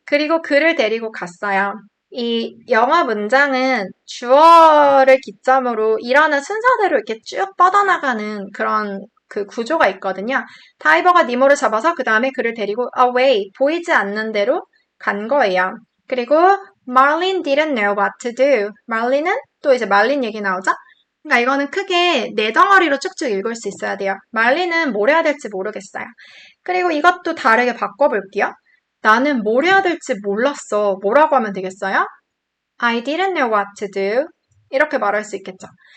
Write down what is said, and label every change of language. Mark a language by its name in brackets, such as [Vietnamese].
[Korean] 그리고 그를 데리고 갔어요. 이 영어 문장은 주어를 기점으로 일어나는 순서대로 이렇게 쭉 뻗어나가는 그런 그 구조가 있거든요. 다이버가 니모를 잡아서 그 다음에 그를 데리고 away, 보이지 않는 대로 간 거예요. 그리고 [English] Marlin didn't know what to do. [Korean] 말린은 또 이제 말린 얘기 나오죠? 그러니까 이거는 크게 네 덩어리로 쭉쭉 읽을 수 있어야 돼요. 말린은 뭘 해야 될지 모르겠어요. 그리고 이것도 다르게 바꿔볼게요. 나는 뭘 해야 될지 몰랐어. 뭐라고 하면 되겠어요? [English] I didn't know what to do. [Korean] 이렇게 말할 수 있겠죠.